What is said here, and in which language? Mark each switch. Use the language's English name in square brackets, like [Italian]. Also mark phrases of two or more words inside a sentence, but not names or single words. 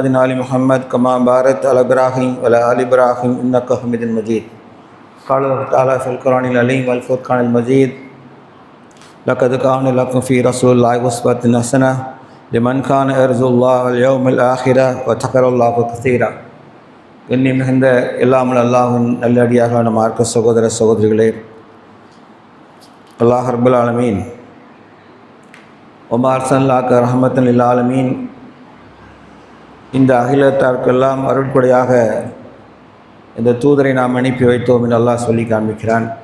[Arabic] وعلى محمد كما باركت على إبراهيم وعلى آل إبراهيم إنك حميد مجيد قال الله تعالى في القرآن العظيم والفرقان المجيد لقد كان لكم في رسول الله أسوة حسنة لمن كان يرجو الله واليوم الآخر وذكر الله كثيرا [Tamil] கண்ணியம் மிகுந்த எல்லாமல் அல்லாஹ்வின் நல்லடியார்களான மார்க்க சகோதர சகோதரிகளே, அல்லாஹ் [Arabic] رب العالمين وما أرسلناك رحمة للعالمين [Tamil] இந்த அகிலத்தார்க்கெல்லாம் அருட்கொடையாக இந்த தூதரை நாம் அனுப்பி வைத்தோம் என்று அல்லாஹ் சொல்லி காண்பிக்கிறான்.